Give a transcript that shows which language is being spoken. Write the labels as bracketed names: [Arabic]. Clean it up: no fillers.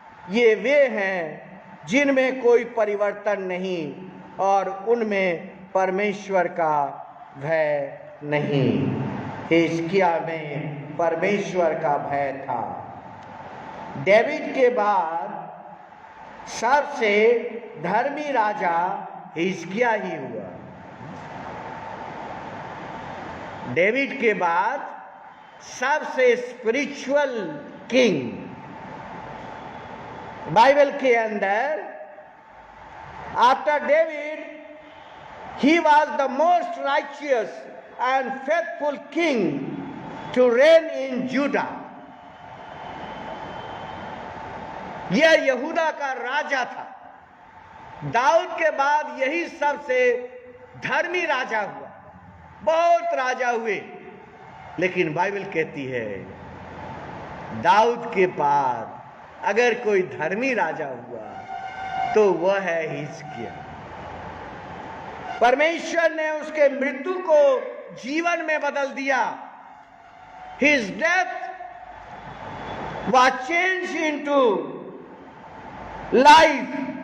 [Hindi] ये वे हैं जिनमें कोई परिवर्तन नहीं और उनमें परमेश्वर का भय नहीं। हिजकिय्याह में परमेश्वर का भय था। डेविड के बाद सबसे धर्मी राजा हिजकिय्याह ही हुआ। डेविड के बाद सबसे स्पिरिचुअल किंग बाइबल के अंदर, [English] After David he was the most righteous and faithful king to reign in Judah. [Hindi] यह यहूदा का राजा था। दाऊद के बाद यही सबसे धर्मी राजा हुआ। बहुत राजा हुए, लेकिन बाइबल कहती है दाऊद के बाद अगर कोई धर्मी राजा हुआ तो वह है हिजकिय्याह। परमेश्वर ने उसके मृत्यु को जीवन में बदल दिया। [English] His death was changed into life.